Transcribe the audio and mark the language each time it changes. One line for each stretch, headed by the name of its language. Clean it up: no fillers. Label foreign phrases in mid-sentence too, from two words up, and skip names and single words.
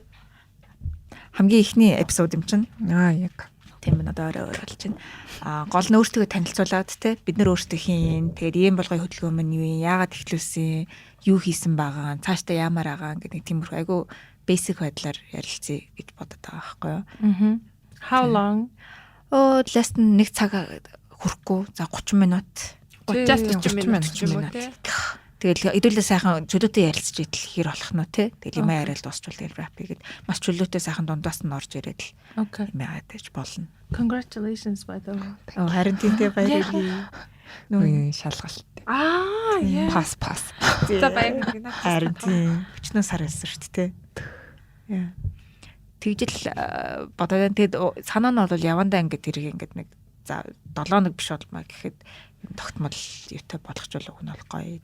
Mongolian: Хамгийн ихний эпизод юм чинь. Яг. Тийм байна, одоо өөрөө болж байна. Гол нь өөртөө танилцуулаад те бид нар өөртөө хийн. Тэгээд ийм болгоё хөдөлгөөн мань юу юм, яагаад эхлүүлсэн, юу хийсэн байгаа, цаашдаа яамаар байгаа гэдэг тиймэрхүү айгу basic байдлаар ярилцъя гэж бодод байгаа байхгүй юу.
English: How long? Less than
Mongolian: 1 цаг хүрэхгүй. За 30 минут. 30-40 минут ч юм уу те. Тэгэл хэдүүлээ сайхан чөлөөтэй ярилцж идэл хэр болох нь те. Тэгэл юм яриад дуусчвал тэгэл wrap хийгээд маш чөлөөтэй сайхан дундаас нь орж ирээд л юм яагаад гэж болно.
English: Congratulations by the way.
Mongolian: Харин тиймтэй баярлалаа. Нүүн шалгалт. Яа. Пас. За баярлалаа. Харин тийм. Өчнөө сар байсан шүү дээ те. Яа. Тэгжэл бодоод тэгэд санаа нь бол явандаа ингээд тэрийг ингээд нэг за 7 хоног биш болмаа гэхэд тогтмол YouTube болгочвол уг нь бол гоё.